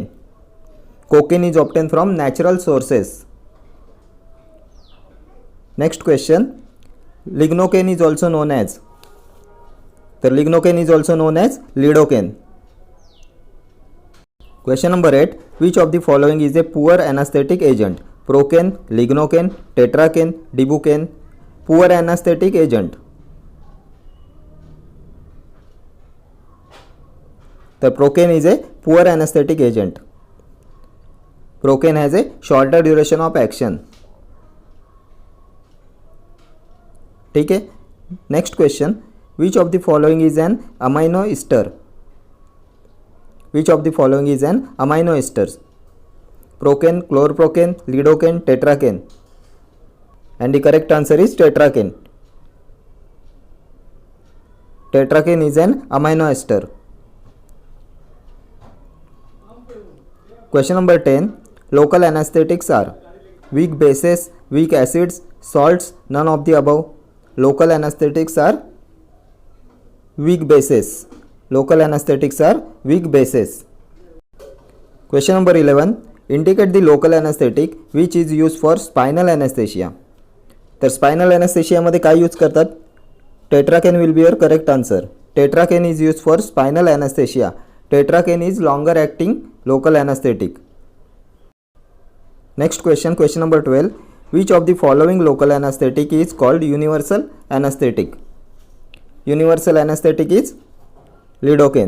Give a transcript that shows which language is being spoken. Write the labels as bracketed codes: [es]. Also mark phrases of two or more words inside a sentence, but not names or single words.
[en] Cocaine is obtained from natural sources. Next question. Lignocaine is also known as. The lignocaine is also known as lidocaine. Question number 8. Which of the following is a poor anesthetic agent? Procaine, lignocaine, tetracaine, dibucaine. Poor anesthetic agent. The procaine is a poor anesthetic agent. Procaine has a shorter duration of action. [hi] ठीक है. [en] next question. which of the following is an amino ester. which of the following is an amino esters. प्रोकेन, क्लोरप्रोकेन, लिडोकेन, टेट्राकेन. and the correct answer is tetracaine. tetracaine is an amino ester. Question number 10. Local anesthetics are weak bases, weak acids, salts, none of the above. Local anesthetics are weak bases. Local anesthetics are weak bases. Question number 11. Indicate the local anesthetic which is used for spinal anesthesia. [mr] तर [en] spinal anesthesia [mr] मध्ये काय यूज करतात? [en] Tetracaine will be your correct answer. Tetracaine is used for spinal anesthesia. Tetracaine is longer acting local anesthetic. Next question. Question number 12. Which of the following local anesthetic is called universal anesthetic? Universal anesthetic is lidocaine.